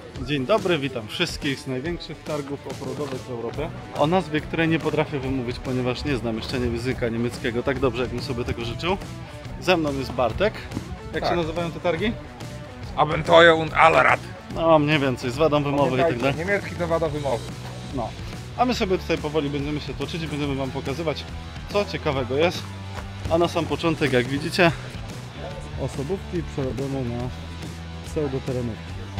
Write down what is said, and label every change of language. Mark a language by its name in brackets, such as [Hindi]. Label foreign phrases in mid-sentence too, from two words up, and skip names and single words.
[Polish] Dzień dobry, witam wszystkich z największych targów offroadowych w Europie. O nazwie, której nie potrafię wymówić, ponieważ nie znam jeszcze języka niemieckiego tak dobrze, jakbym sobie tego życzył. Ze mną jest Bartek. Jak się nazywają te targi? Abenteuer und Allrad. No, mniej więcej, z wadą wymowy i tak dalej. Niemiecki to wada wymowy. No. A my sobie tutaj powoli będziemy się toczyć i będziemy Wam pokazywać, co ciekawego jest. A na sam początek, jak widzicie, osobówki przerobione na pseudoterenówki.